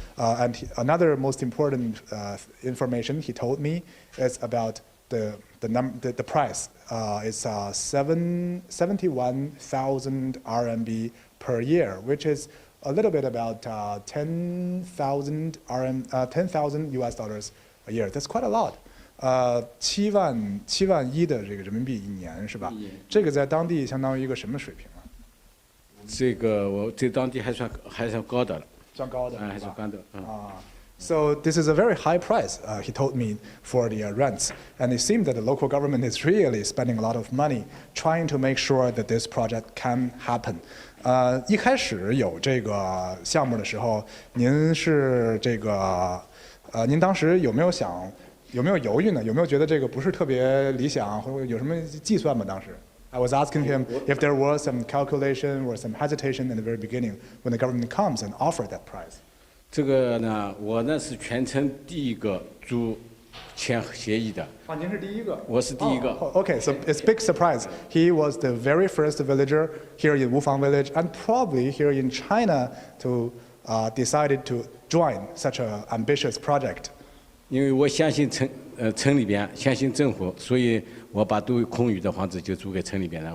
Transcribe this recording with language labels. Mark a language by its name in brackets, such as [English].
[English] And another most important information he told me is about the price. It's 71,000 RMB per year, which is a little bit about 10,000 US dollars a year. That's quite a lot. [Chinese] 7万1的这个人民币一年是吧？这个在当地相当于一个什么水平啊？这个我在当地还算高的了。算高的，还算高的。 [English] So this is a very high price, he told me, for the rents. And it seems that the local government is really spending a lot of money trying to make sure that this project can happen. [Chinese] 一开始有这个项目的时候，您是这个您当时有没有犹豫呢？有没有觉得这个不是特别理想，或者有什么计算吗？当时 [English] I was asking him if there was some calculation or some hesitation in the very beginning when the government comes and offered that price. [Chinese] 这个呢，我呢是全城第一个签协议的。您是第一个。我是第一个。 [English] Okay, so it's big surprise. He was the very first villager here in Wufang village, and probably here in China to decided to join such an ambitious project. [Chinese] 因为我相信城里边，相信政府，所以我把都空余的房子就租给城里边了。